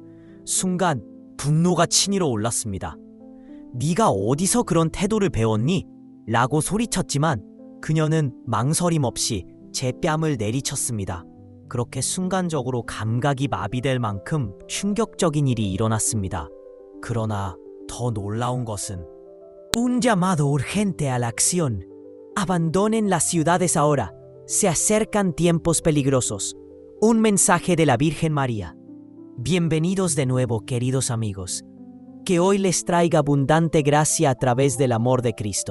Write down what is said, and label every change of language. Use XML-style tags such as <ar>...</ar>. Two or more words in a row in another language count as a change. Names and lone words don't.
<ko>순간 분노가 치밀어 올랐습니다. 네가 어디서 그런 태도를 배웠니? 라고 소리쳤지만 그녀는 망설임 없이 제 뺨을 내리쳤습니다. 그렇게 순간적으로 감각이 마비될 만큼 충격적인 일이 일어났습니다. 그러나 더 놀라운 것은</ko> <es>Un llamado urgente a la acción. Abandonen las ciudades ahora. Se acercan tiempos peligrosos. Un mensaje de la Virgen María. Bienvenidos de nuevo, queridos amigos. Que hoy les traiga abundante gracia a través del amor de Cristo.</es>